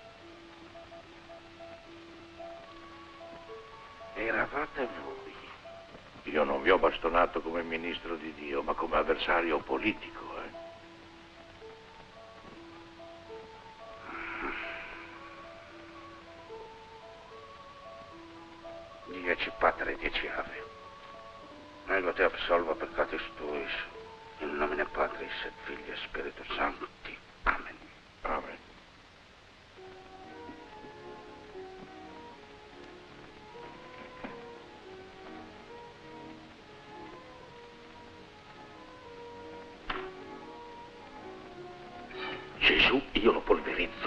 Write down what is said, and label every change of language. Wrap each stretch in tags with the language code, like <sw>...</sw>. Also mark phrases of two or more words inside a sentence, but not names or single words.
<it>Eravate voi. Io non vi ho bastonato come ministro di Dio, ma come avversario politico, Dieci Padre, 10 Ave.</it> <la>Ego te absolva peccatis tuis, in nomine Patris et Filii et Spiritus Sancti. Amen.</la> <it>Amen. Gesù, io lo polverizzo.</it>